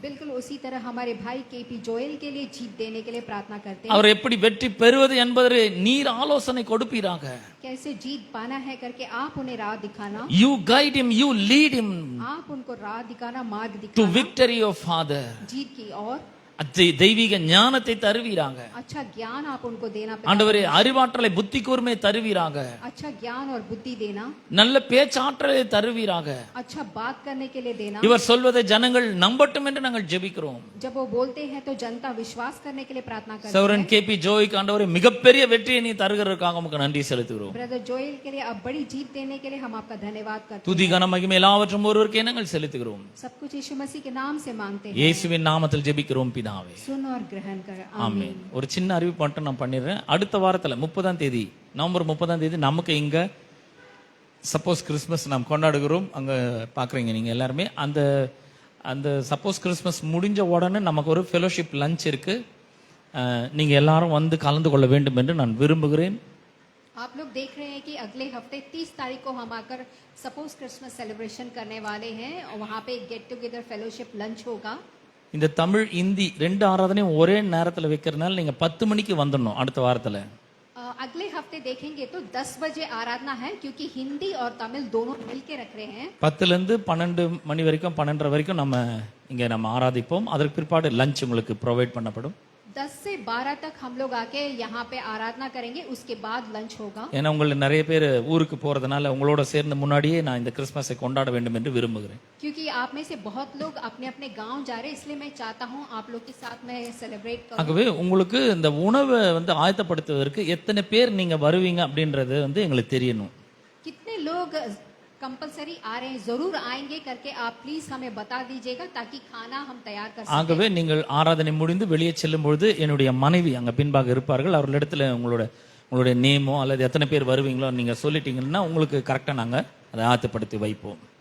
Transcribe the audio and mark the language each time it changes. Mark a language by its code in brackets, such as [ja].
[hi] बिल्कुल उसी तरह हमारे भाई केपी जोएल के लिए जीत देने के लिए प्रार्थना करते हैं। [ta] அவர் எப்படி வெற்றி பெறுவது என்பதை நீர் ஆலோசனை கொடுப்பீராக. [hi] कैसे जीत पाना है करके आप उन्हें राह दिखाना। [en] You guide him, you lead him [hi] आप उनको राह दिखाना, मार्ग [en] to [hi] दिखाना [en] victory of Father. [hi] जीत की और [ta] தெய்வீக ஞானத்தை தருவீராக. [hi] अच्छा ज्ञान आप उनको देना। [ta] ஆண்டவரே, அறிவாற்றலை புத்தி கூர்மை தருவீராக. [hi] अच्छा ज्ञान और बुद्धि देना। [ta] நல்ல பேச்சாற்றலை தருவீராக. [hi] अच्छा बात करने के लिए देना। [ta] இவர் சொல்வதை ஜனங்கள் நம்பட்டும் என்று நாங்கள் ஜெபிக்கிறோம். [hi] जब वो बोलते हैं तो जनता विश्वास करने के लिए प्रार्थना करती है। [ta] சகோதரன் கேபி ஜோய் ஆண்டவரே, மிகப்பெரிய வெற்றியை நீ தருகிறதற்காக உமக்கு நன்றி செலுத்துகிறோம். [hi] ब्रदर जोएल के लिए अब बड़ी जीत देने के लिए हम आपका धन्यवाद करते [ta] துதி கன மகிமை எல்லாவற்றும் ஒருவருக்கே நாங்கள் செலுத்துகிறோம். [hi] हैं। सब कुछ यीशु मसीह के नाम से मांगते हैं। [ta] இயேசுவின் நாமத்தில் ஜெபிக்கிறோம் பிதாவே. [hi] सुन और ग्रहण कर। [ta] ஆமென். ஒரு சின்ன அறிவிப்பு மட்டும் நான் பண்ணிடுறேன். அடுத்த வாரத்தில் 30ஆம் தேதி, நவம்பர் 30ஆம் தேதி நமக்கு இங்க சப்போஸ் கிறிஸ்மஸ் நாம் கொண்டாடுகிறோம். அங்க பாக்குறீங்க நீங்க எல்லாருமே. அந்த சப்போஸ் கிறிஸ்மஸ் முடிஞ்ச உடனே நமக்கு ஒரு ஃபெலோஷிப் லஞ்ச் இருக்கு. நீங்க எல்லாரும் வந்து கலந்து கொள்ள வேண்டும் என்று நான் விரும்புகிறேன். [hi] आप लोग देख रहे हैं कि अगले हफ्ते 30 तारीख को हम आकर सपोज क्रिसमस सेलिब्रेशन करने वाले हैं और वहाँ पे गेट टुगेदर फेलोशिप लंच होगा। [ta] இந்த தமிழ் இந்தி 2 ஆராதனையும் ஒரே நேரத்தில் வைக்கிறதுனால நீங்க 10 மணிக்கு வந்துடணும் அடுத்த வாரத்தில். [hi] अगले हफ्ते देखेंगे तो 10 बजे आराधना है क्योंकि हिंदी और तमिल दोनों मिलके रख रहे हैं। [ta] 10 ல இருந்து 12 மணி வரைக்கும் 12:30 வரைக்கும் நம்ம ஆராதிப்போம். அதற்கு பிற்பாடு லஞ்ச் உங்களுக்கு ப்ரொவைட் பண்ணப்படும். [hi] 10 से 12 तक हम लोग आके यहाँ पे आराधना करेंगे, उसके बाद लंच होगा। [ta] ஏன்னா உங்களை நிறைய பேர் ஊருக்கு போறதுனால உங்களோட சேர்ந்து முன்னாடியே நான் இந்த கிறிஸ்மஸை கொண்டாட வேண்டும் என்று விரும்புகிறேன். [hi] क्योंकि आप में से बहुत लोग अपने अपने गांव जा रहे हैं, इसलिए मैं चाहता हूँ आप लोग के साथ में सेलिब्रेट करूं। [ta] ஆகவே உங்களுக்கு இந்த உணவை ஆயத்தப்படுத்துவதற்கு எத்தனை பேர் நீங்க வருவீங்க அப்படின்றது எங்களுக்கு தெரியணும். [hi] कितने लोग कंपलसरी आ रहे हैं, जरूर आएंगे करके आप प्लीज हमें बता दीजिएगा ताकि खाना हम तैयार कर सकें। [ta] ஆகவே நீங்கள் ஆராதனை முடிந்து வெளியே செல்லும் பொழுது என்னுடைய மனைவி அங்க பின்பாக இருப்பார்கள். அவர்களிடத்துல உங்களுடைய நேமோ அல்லது எத்தனை பேர் வருவீங்களோ நீங்க சொல்லிட்டீங்கன்னா உங்களுக்கு கரெக்டா நாங்க அதை ஆயத்தப்படுத்தி வைப்போம்.